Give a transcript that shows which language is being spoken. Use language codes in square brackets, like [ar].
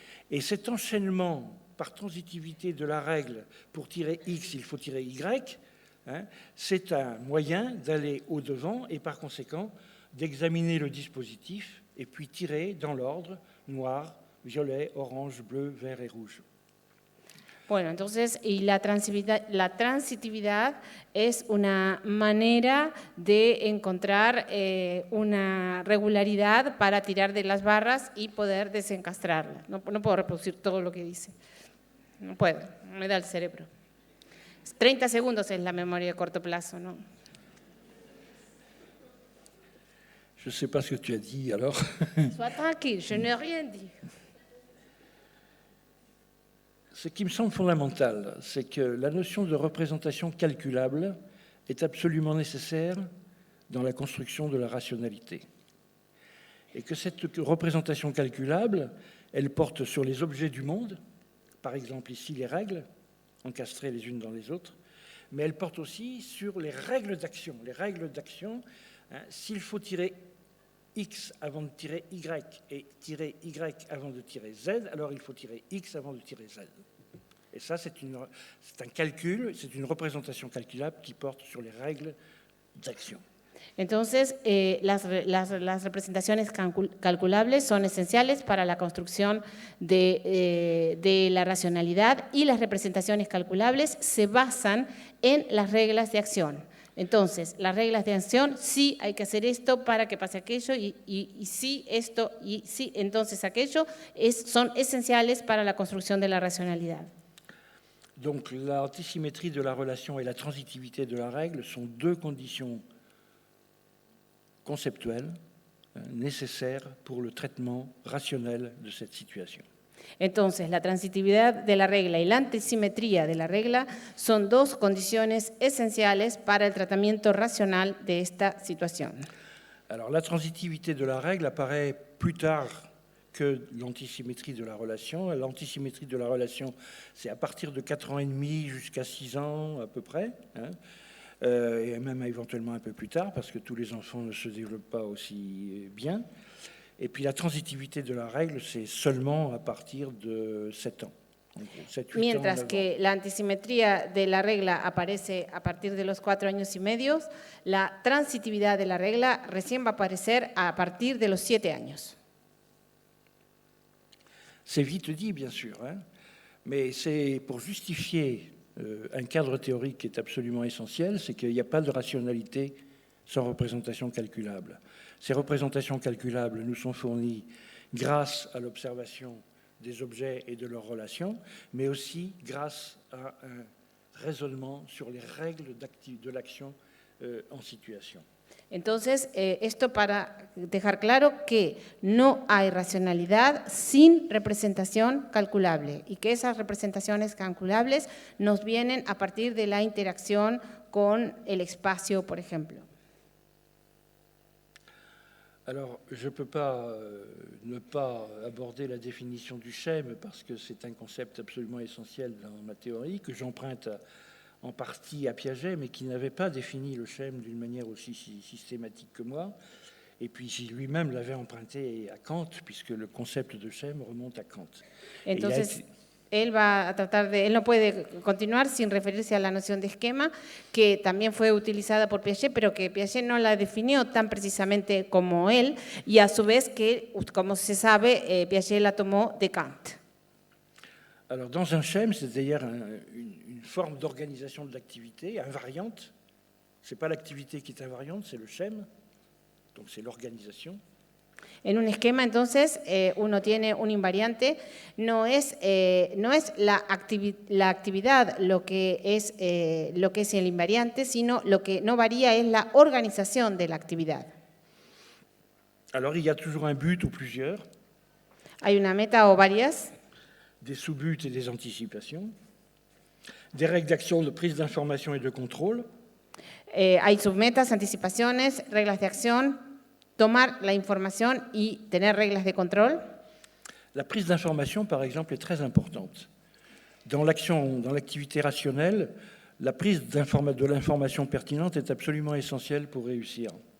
[fr] Et cet enchaînement par transitivité de la règle, pour tirer X, il faut tirer Y, hein, c'est un moyen d'aller au-devant et par conséquent d'examiner le dispositif et puis tirer dans l'ordre noir, violet, orange, bleu, vert et rouge. [es] Bueno, entonces, y la transitividad es una manera de encontrar una regularidad para tirar de las barras y poder desencastrarlas. No puedo reproducir todo lo que dice. No puedo, me da el cerebro. 30 segundos es la memoria de corto plazo, ¿no? [fr] Je ne sais pas ce que tu as dit alors. Sois tranquille, je n'ai rien dit. Ce qui me semble fondamental, c'est que la notion de représentation calculable est absolument nécessaire dans la construction de la rationalité. Et que cette représentation calculable, elle porte sur les objets du monde, par exemple ici les règles, encastrées les unes dans les autres, mais elle porte aussi sur les règles d'action. Les règles d'action, hein, s'il faut tirer X avant de tirer Y et tirer Y avant de tirer Z, alors il faut tirer X avant de tirer Z. Et ça, c'est un calcul, c'est une représentation calculable qui porte sur les règles d'action. [es] Entonces, las representaciones calculables son esenciales para la construcción de la racionalidad y las representaciones calculables se basan en las reglas de acción. Entonces, las reglas de acción, sí hay que hacer esto para que pase aquello y sí esto y sí entonces aquello son esenciales para la construcción de la racionalidad. [fr] Donc l'antisymétrie de la relation et la transitivité de la règle sont deux conditions conceptuelles nécessaires pour le traitement rationnel de cette situation. [es] Entonces, la transitividad de la regla y la antisimetría de la regla son dos condiciones esenciales para el tratamiento racional de esta situación. [fr] Alors, la transitivité de la règle apparaît plus tard que l'antisymétrie de la relation. L'antisymétrie de la relation, c'est à partir de 4 ans et demi jusqu'à 6 ans à peu près, et même éventuellement un peu plus tard, parce que tous les enfants ne se développent pas aussi bien. Et puis la transitivité de la règle, c'est seulement à partir de 7 ans. [es] Mientras que la antisimetría de la regla aparece a partir de los 4 años y medio, la transitividad de la regla recién va a aparecer a partir de los 7 años. [fr] C'est vite dit, bien sûr, mais c'est pour justifier un cadre théorique qui est absolument essentiel, c'est qu'il n'y a pas de rationalité sans représentation calculable. Ces représentations calculables nous sont fournies grâce à l'observation des objets et de leurs relations, mais aussi grâce à un raisonnement sur les règles de l'action en situation. [es] Entonces, esto para dejar claro que no hay racionalidad sin representación calculable y que esas representaciones calculables nos vienen a partir de la interacción con el espacio, por ejemplo. [fr] Alors, je ne peux pas ne pas aborder la définition du schème parce que c'est un concept absolument essentiel dans ma théorie que j'emprunte en partie à Piaget, mais qui n'avait pas défini le schème d'une manière aussi systématique que moi. Et puis lui-même l'avait emprunté à Kant, puisque le concept de schème remonte à Kant. [es] Entonces, él va a tratar de, él no puede continuar sin referirse a la noción de esquema, que también fue utilizada por Piaget, pero que Piaget no la definió tan precisamente como él, y a su vez que, como se sabe, Piaget la tomó de Kant. [fr] Alors, dans un schème, c'est-à-dire une forme d'organisation de l'activité invariante, ce n'est pas l'activité qui est invariante, c'est le schème, donc c'est l'organisation. [es] En un esquema, entonces, uno tiene un invariante, no es la actividad lo que es el invariante, sino lo que no varía es la organización de la actividad. [fr] Alors, il y a toujours un but ou plusieurs. [es] Hay una meta o varias. [fr] Des sous-buts et des anticipations, des règles d'action de prise d'information et de contrôle. [es] Hay submetas, anticipaciones, reglas de acción, tomar la información y tener reglas de control. [fr] La prise d'information, par exemple, est très importante. Dans l'activité rationnelle, la prise de l'information pertinente est absolument essentielle pour réussir.